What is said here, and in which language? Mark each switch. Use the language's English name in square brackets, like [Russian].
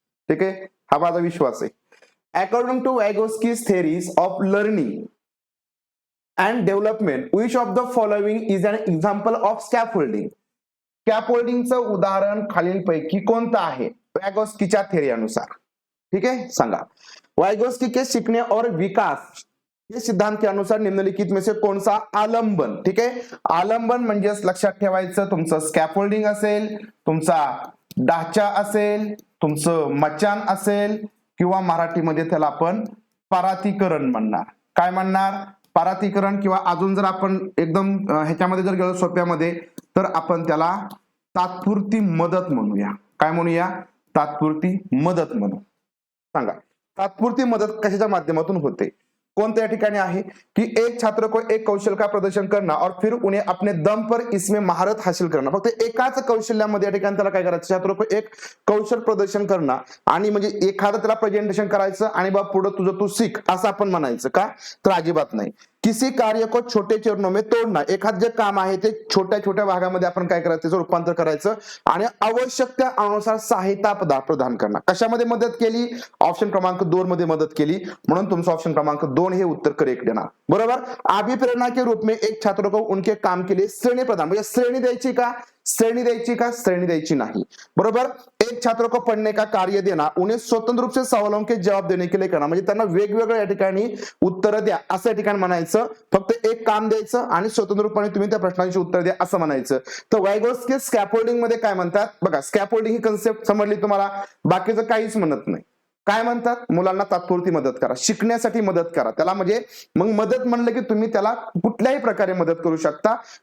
[Marathi] ठीक आहे, हा माझा विश्वास आहे. [English] According to Vygotsky's theories of learning and development which of the following is an example of scaffolding. [Marathi] स्कॅफोल्डिंगचं उदाहरण खालीलपैकी कोणतं आहे वायगोस्कीच्या थेरी अनुसार. ठीक आहे, सांगा. [Hindi] वायगोस्की के सीखने और विकास हे सिद्धांत के अनुसार निम्नलिखित में से कौन सा आलंबन. [Marathi] ठीक आहे, आलंबन म्हणजे लक्षात ठेवायचं तुमचं स्कॅफोल्डिंग असेल, तुमचा ढाचा असेल, तुमचं मचान असेल, किंवा मराठीमध्ये त्याला आपण परातीकरण म्हणणार. काय म्हणणार, परातीकरण, किंवा अजून जर आपण एकदम ह्याच्यामध्ये जर गेलो सोप्यामध्ये तर आपण त्याला तात्पुरती मदत म्हणूया. काय म्हणूया, तात्पुरती मदत म्हणू. सांगा तात्पुरती मदत कशाच्या माध्यमातून होते, कोणत्या ठिकाणी आहे कि [Hindi] एक छात्र को एक कौशल का प्रदर्शन करना और फिर उन्हें अपने दम पर इसमें महारत हासिल करना. [Marathi] फक्त एकाच कौशल्यामध्ये या ठिकाणी त्याला काय करायचं, [Hindi] छात्र को एक कौशल प्रदर्शन [Marathi] करणं आणि म्हणजे एखादं त्याला प्रेझेंटेशन करायचं आणि बा पुढे तुझं तू शिक असं आपण म्हणायचं का, तर अजिबात नाही. [Hindi] किसी कार्य को छोटे चरणों में तोडना, [Marathi] एखाद जे काम आहे ते छोट्या छोट्या भागामध्ये आपण काय करायचं त्याचं रूपांतर करायचं आणि आवश्यकता अनुसार सहायता प्रदान करणं. कशामध्ये मदत केली, ऑप्शन क्रमांक 2 मध्ये मदत केली, म्हणून तुमचं ऑप्शन क्रमांक 2 हे उत्तर करेक्ट देणार. [Hindi] बरोबर. अभिप्रेरणा के रूप में एक छात्र को उनके काम के लिए श्रेणी प्रदान, [Marathi] म्हणजे श्रेणी द्यायची का, श्रेणी द्यायची का, श्रेणी द्यायची नाही, बरोबर। [Hindi] एक छात्र को पढ़ने का कार्य देना, उन्हें स्वतंत्र रूप से सवालों के जवाब देने के लिए करना, [Marathi] म्हणजे त्यांना वेगवेगळ्या या ठिकाणी उत्तर द्या असं या ठिकाणी म्हणायचं। फक्त एक काम द्यायचं आणि स्वतंत्रपणे तुम्ही त्या प्रश्नांची उत्तर द्या असं म्हणायचं। तर वायगोत्स्की स्कॅफोल्डिंग मध्ये काय म्हणतात बघा, स्कॅफोल्डिंग ही कन्सेप्ट समजली तुम्हाला, बाकीचं काहीच म्हणत नाही। काय म्हणतात, मुलांना तात्पुरती मदत करा, शिकण्यासाठी मदत करा त्याला, म्हणजे मग मदत म्हणलं की तुम्ही त्याला कुठल्याही प्रकारे मदत करू शकता।